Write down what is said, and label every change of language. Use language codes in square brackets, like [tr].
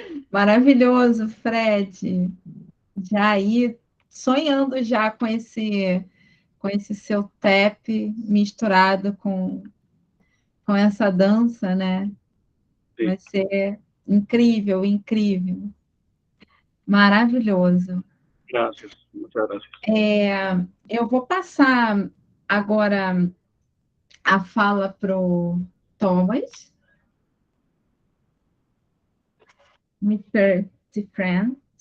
[pt] Maravilhoso, Fred. Já aí, sonhando já com com esse seu tap misturado com essa dança, né? Sim. Vai ser incrível, incrível. Maravilhoso. [es] Gracias, muchas gracias. [pt] Eu vou passar agora a fala para o Thomas, Mr. DeFran.